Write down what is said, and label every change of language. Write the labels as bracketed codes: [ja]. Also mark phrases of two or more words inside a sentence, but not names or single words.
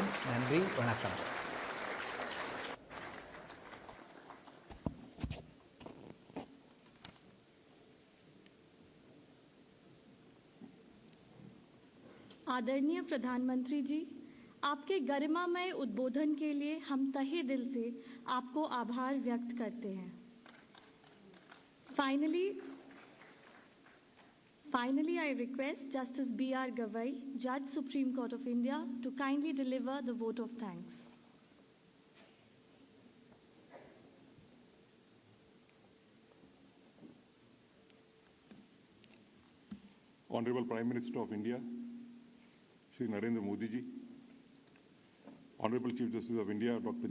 [ta] நன்றி, வணக்கம். [hi] आदरणीय प्रधानमंत्री जी, आपके गरिमामय उद्बोधन के लिए हम तहे दिल से आपको आभार व्यक्त करते हैं। [en] Finally, I request Justice B.R. Gavai, Judge Supreme Court of India, to kindly deliver the vote of thanks. Honorable Prime Minister of India, Shri Narendra Modi ji, Honorable Chief Justice of India, Dr.